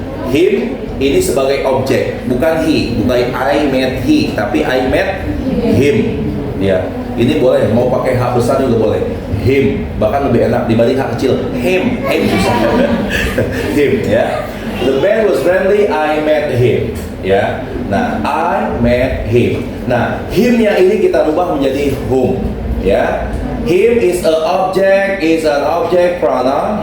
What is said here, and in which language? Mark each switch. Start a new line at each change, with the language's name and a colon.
Indonesian: Him ini sebagai objek, bukan he, bukan
English: I met he,
Indonesian: tapi
English: I met him.
Indonesian: Ya, ini boleh, mau pakai H besar juga boleh. Him, bahkan lebih enak dibanding H kecil. Him susah. Him, ya.
English: The man was friendly, I met him. Ya, nah, I met him.
Indonesian: Nah, him-nya ini kita rubah menjadi whom.
English: Ya, him is an object pronoun.